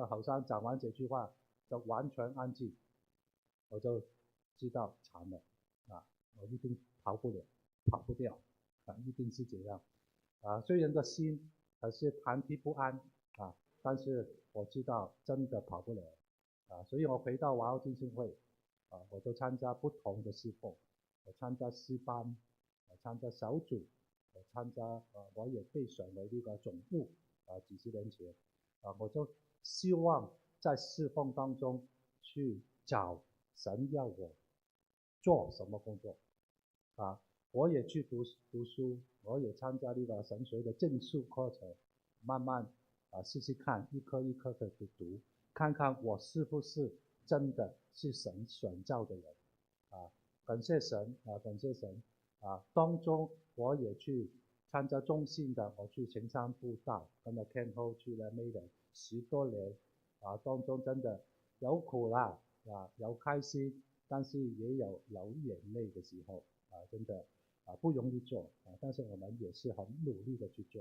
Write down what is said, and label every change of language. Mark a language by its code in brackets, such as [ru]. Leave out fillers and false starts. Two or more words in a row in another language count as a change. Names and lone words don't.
[zh] 好像讲完这句话就完全安静，我就知道惨了我一定跑不了，跑不掉一定是这样虽然的心还是忐忑不安但是我知道真的跑不了所以我回到华奥浸信会我就参加不同的侍奉，我参加诗班，我参加小组，參加我也被選為呢個總務幾十年前我就希望在侍奉當中去找神要我做什麼工作我也去讀書，我也參加呢個神學的證書課程，慢慢試試看，一科一科的去讀，看看我是不是真的是神選召的人感謝神感謝神當中我也去參加中信的，我去青山布道，跟着 Ken Ho 去了美國10多年當中真的有苦啦有開心，但是也有流眼淚的時候真的不容易做但是我們也是很努力的去做。